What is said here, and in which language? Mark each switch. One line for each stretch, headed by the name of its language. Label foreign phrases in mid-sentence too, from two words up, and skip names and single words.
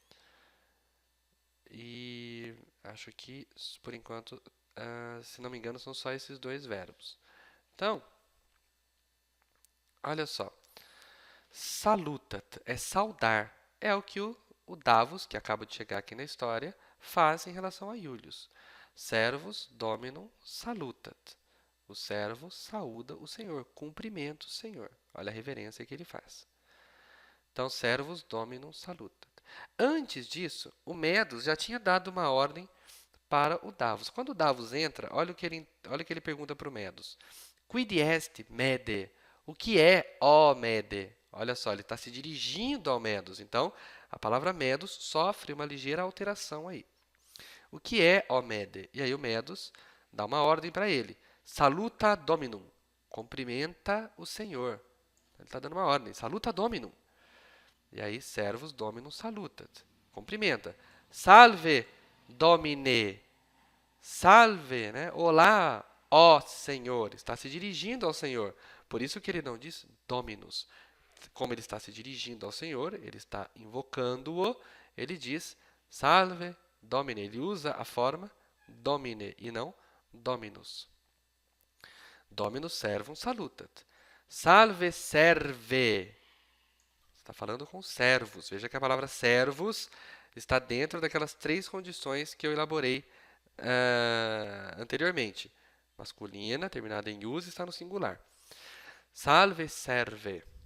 Portuguese: E acho que, por enquanto, se não me engano, são só esses dois verbos. Então, olha só. Salutat é saudar. É o que o Davos, que acaba de chegar aqui na história, faz em relação a Iulius.
Latin: Servus dominum salutat.
Portuguese: O servo saúda o Senhor, cumprimenta o Senhor. Olha a reverência que ele faz. Então,
Latin: servus dominum salutat.
Portuguese: Antes disso, o Medos já tinha dado uma ordem para o Davos. Quando o Davos entra, olha o que ele pergunta para o Medos.
Latin: Quid est,
Portuguese: Mede? O que é, ó Mede? Olha só, ele está se dirigindo ao Medos. Então, a palavra Medos sofre uma ligeira alteração aí. O que é, ó Mede? E aí o Medos dá uma ordem para ele.
Latin: Saluta Dominum.
Portuguese: Cumprimenta o Senhor. Ele está dando uma ordem.
Latin: Saluta Dominum.
Portuguese: E aí,
Latin: servus Dominum salutat. Cumprimenta. Salve Domine. Salve,
Portuguese: né? Olá, ó Senhor. Está se dirigindo ao Senhor. Por isso que ele não diz Dominus. Como ele está se dirigindo ao Senhor, ele está invocando-o, ele diz
Latin: Salve Domine.
Portuguese: Ele usa a forma Domine e não Dominus.
Latin: Dominus servum salutat. Salve serve.
Portuguese: Está falando com servos. Veja que a palavra servos está dentro daquelas três condições que eu elaborei anteriormente. Masculina, terminada em us, está no singular.
Latin: Salve serve.